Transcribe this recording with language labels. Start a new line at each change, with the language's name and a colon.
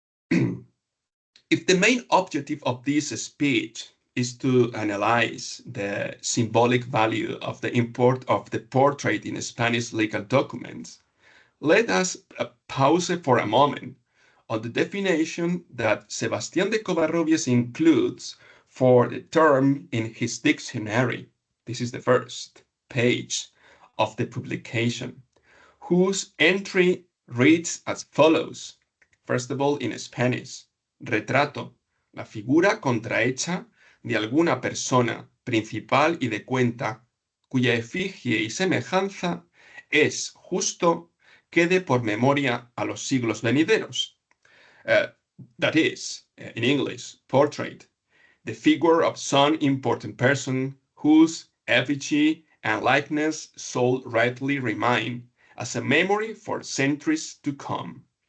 English: If the main objective of this speech is to analyze the symbolic value of the import of the portrait in Spanish legal documents, let us pause for a moment on the definition that Sebastián de Covarrubias includes for the term in his dictionary. This is the first page of the publication, whose entry reads as follows. First of all, in Spanish,
Spanish: retrato, la figura contrahecha de alguna persona principal y de cuenta cuya efigie y semejanza es justo quede por memoria a los siglos venideros.
English: That is, in English, portrait, the figure of some important person whose effigy and likeness shall rightly remain as a memory for centuries to come.